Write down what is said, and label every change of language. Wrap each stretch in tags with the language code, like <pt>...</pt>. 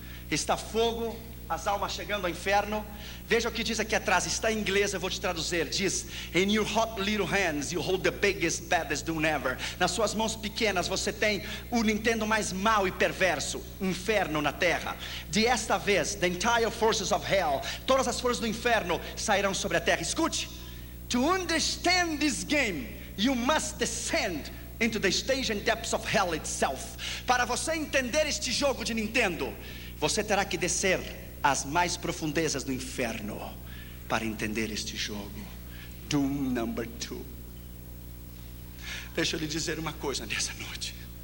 <pt>Está fogo, as almas chegando ao inferno. Veja o que diz aqui atrás, está em inglês, eu vou te traduzir.</pt> <en>Diz: In your hot little hands you hold the biggest, baddest doom ever.</en> <pt>Nas suas mãos pequenas você tem o Nintendo mais mau e perverso, inferno na terra. Desta vez,</pt> <en>the entire forces of hell,</en> <pt>todas as forças do inferno sairão sobre a terra. Escute:</pt> <en>To understand this game, you must descend into the stage and depths of hell itself.</en> <pt>Para você entender este jogo de Nintendo, você terá que descer às mais profundezas do inferno para entender este jogo. Doom Number 2. Deixa eu lhe dizer uma coisa nessa noite.</pt>